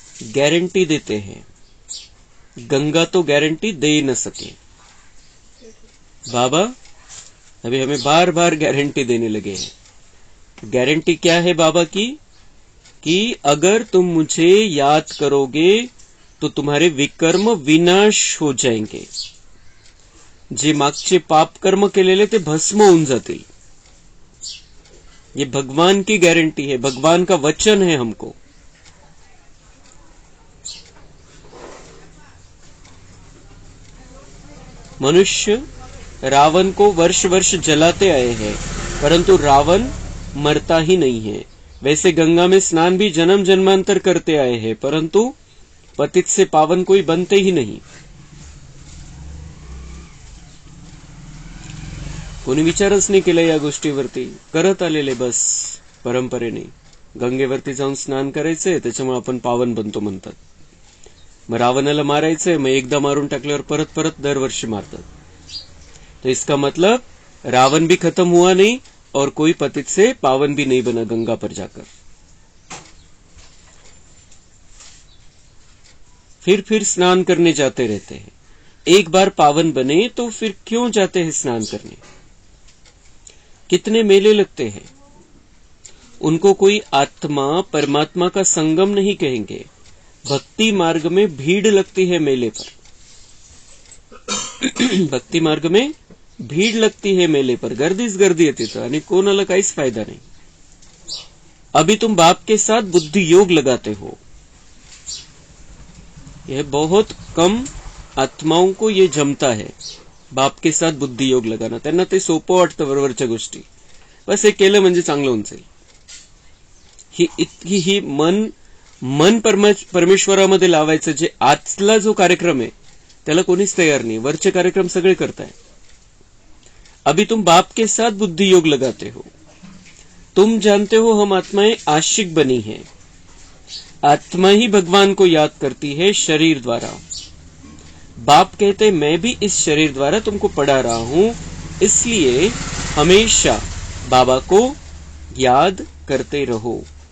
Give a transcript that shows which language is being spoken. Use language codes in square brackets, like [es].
[hi] Guarantee देते हैं। गंगा तो गारंटी दे न सके, बाबा अभी हमें बार बार गारंटी देने लगे हैं। गारंटी क्या है बाबा की? कि अगर तुम मुझे याद करोगे तो तुम्हारे विकर्म विनाश हो जाएंगे। [mr] जे मागचे पाप कर्म केलेले ते भस्म होऊन जातील। [hi] ये भगवान की गारंटी है, भगवान का वचन है हमको। मनुष्य रावण को वर्ष वर्ष जलाते आए हैं, परंतु रावण मरता ही नहीं है। वैसे गंगा में स्नान भी जन्म जन्मांतर करते आए हैं, परंतु पतित से पावन कोई बनते ही नहीं। [mr] कोणी विचारच नाही केला या गोष्टीवरती, करत आलेले बस परंपरेने। गंगेवरती जाऊन स्नान करायचंय त्याच्यामुळे आपण पावन बनतो म्हणतात। मग रावणाला मारायचंय, मग एकदा मारून टाकल्यावर परत परत दरवर्षी मारतात। [hi] तो इसका मतलब रावण भी खत्म हुआ नहीं और कोई पतित से पावन भी नहीं बना गंगा पर जाकर। फिर स्नान करने जाते रहते हैं। एक बार पावन बने तो फिर क्यों जाते हैं स्नान करने? कितने मेले लगते हैं। उनको कोई आत्मा परमात्मा का संगम नहीं कहेंगे। भक्ति मार्ग में भीड़ लगती है मेले पर। भक्ती मार्ग में भीड लगती है मेले पर, [mr] गर्दीच गर्दी येते तर, आणि कोणाला काहीच फायदा नहीं। [hi] अभी तुम बाप के साथ बुद्धि योग लगाते हो। यह बहुत कम आत्माओं को ये जमता है, बाप के साथ बुद्धि योग लगाना। [mr] त्यांना ते सोपं वाटतं वरवरच्या गोष्टी, बस हे केलं म्हणजे चांगलं होऊन जाईल। ही इतकी ही मन परमेश्वरामध्ये लावायचं जे आजला जो कार्यक्रम आहे त्याला कोणीच तयार नहीं, वरचे कार्यक्रम सगळे करताय। [hi] अभी तुम बाप के साथ बुद्धि योग लगाते हो। तुम जानते हो हम आत्माएं आशिक बनी हैं। आत्मा ही भगवान को याद करती है शरीर द्वारा। बाप कहते मैं भी इस शरीर द्वारा तुमको पढ़ा रहा हूं, इसलिए हमेशा बाबा को याद करते रहो।